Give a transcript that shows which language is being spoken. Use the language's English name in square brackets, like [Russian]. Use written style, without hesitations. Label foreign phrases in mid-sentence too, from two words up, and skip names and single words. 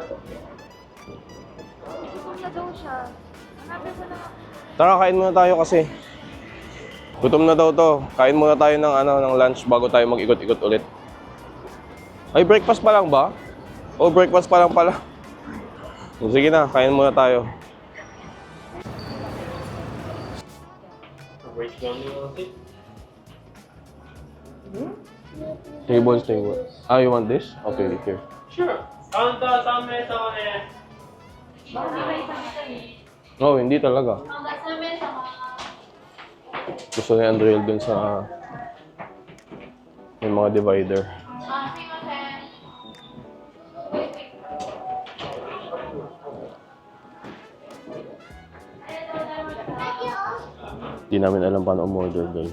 [Filipino] gutom na daw siya. Hanapin mo na. Tara, kain muna tayo kasi. Gutom na daw to. Kain muna tayo ng lunch bago tayo mag-ikot-ikot ulit. Ay, breakfast pa lang ba? O, breakfast pa lang pala. Sige na, kain muna tayo. Table. [English] Ah, you want this? Okay, here. Sure. Counter [Japanese] 3 名様です。 [Filipino] Oh, hindi talaga. Gusto ni Andriel dun sa may mga divider. Hindi namin alam paano umorder, guys.